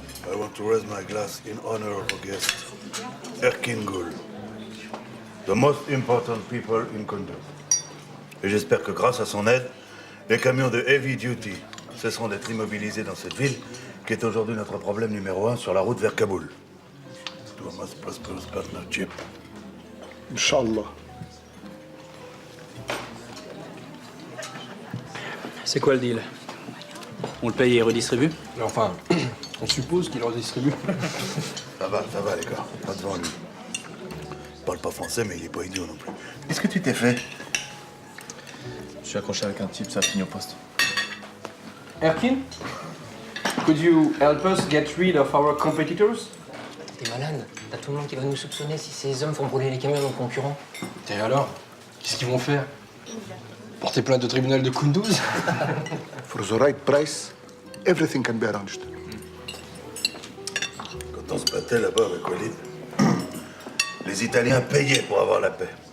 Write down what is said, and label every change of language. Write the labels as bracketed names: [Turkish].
[English] I want to raise my glass in honor of our guest, Erkin Gul, the most important people in Kunduz. [French] Et j'espère que grâce à son aide, les camions de Heavy Duty cesseront d'être immobilisés dans cette ville, qui est aujourd'hui notre problème numéro 1 sur la route vers Kaboul. [English] To a most prosperous partnership. [Arabic] Inch'Allah. [French] C'est quoi le deal? On le paye et redistribue? Enfin, on suppose qu'il redistribue. Ça va les gars, pas devant lui. Il parle pas français, mais il est pas idiot non plus. Qu'est-ce que tu t'es fait? Je suis accroché avec un type, ça a fini au poste. [English] Erkin, could you help us get rid of our competitors? [French] T'es malade. T'as tout le monde qui va nous soupçonner si ces hommes font brûler les camions de nos concurrents. Et alors? Qu'est-ce qu'ils vont faire? Porter plainte au tribunal de Kunduz? [English] For the right price, everything can be arranged. [French] Quand on se battait là-bas avec Walid, les Italiens payaient pour avoir la paix.